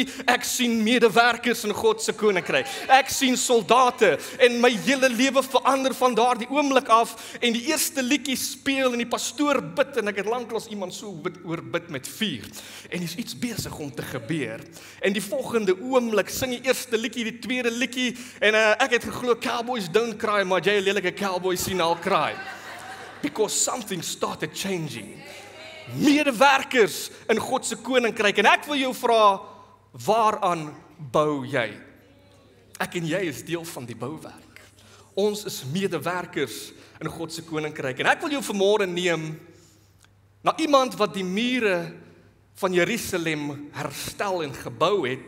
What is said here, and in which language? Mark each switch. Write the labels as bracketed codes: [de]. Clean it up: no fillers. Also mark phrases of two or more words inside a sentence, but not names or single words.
[af] Ek sien medewerkers in God se koninkryk. Ek sien soldate en my hele lewe verander van daardie oomblik af. En die eerste liedjie speel en die pastoor bid en ek het lanklaas iemand so oor bid met vuur. En is iets besig om te gebeur. En die volgende oomblik sing die eerste liedjie, die tweede liedjie en ek het geglo [en] cowboys don't cry, [af] maar jy lelike cowboys sien al cry. [en] Because something started changing. [af] Medewerkers in God se koninkryk en ek wil jou vra, waaraan bou jy? Ek en jy is deel van die bouwerk. Ons is medewerkers in God se koninkryk en ek wil jou vanmôre neem na iemand wat die mure van Jerusalem herstel en gebou het.